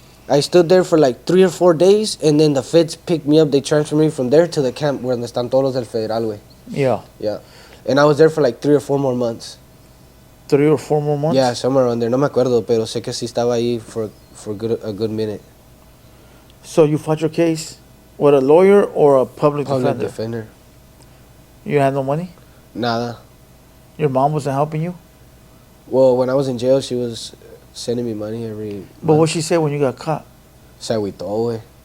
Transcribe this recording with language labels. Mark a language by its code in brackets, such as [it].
[en] I stood there for like 3 or 4 days, and then the feds picked me up. They transferred me from there to the camp where [es] están todos los del federal, güey. [en] Yeah. Yeah. And I was there for like 3 or 4 more months. 3 or 4 more months? Yeah, somewhere around there. [es] No me acuerdo, pero sé que sí estaba ahí [en] for a good minute. So you fought your case with a lawyer or a public defender? You had no money? [es] Nada. [en] Your mom wasn't helping you? Well, when I was in jail, she was sending me money every month. But what she say when you got caught? [es] Se agüitó, güey.